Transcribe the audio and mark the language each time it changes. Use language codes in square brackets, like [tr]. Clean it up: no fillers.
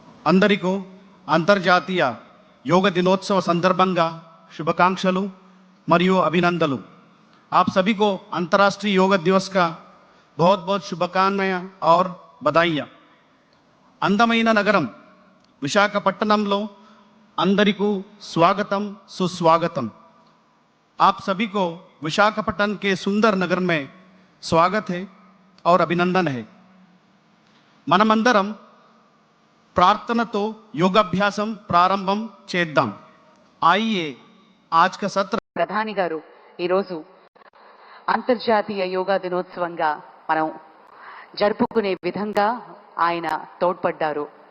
[te] అందరికీ అంతర్జాతీయ యోగ దినోత్సవ సందర్భంగా శుభాకాంక్షలు మరియు అభినందనలు। [hi] आप सभी को अंतर्राष्ट्रीय योग दिवस का बहुत बहुत शुभकामनाएं और बधाइयाँ। [te] అందమైన నగరం విశాఖపట్నంలో అందరికీ స్వాగతం సుస్వాగతం। [hi] आप सभी को विशाखापट्टनम के सुंदर नगर में स्वागत है और अभिनंदन है। [te] మనమందరం ప్రార్థనతో యోగాభ్యాసం ప్రారంభం చేద్దాం। [hi] आइए आज का सत्र। [te] ప్రధాని గారు ఈరోజు అంతర్జాతీయ యోగా దినోత్సవంగా మనం జరుపుకునే విధంగా ఆయన తోడ్పడ్డారు।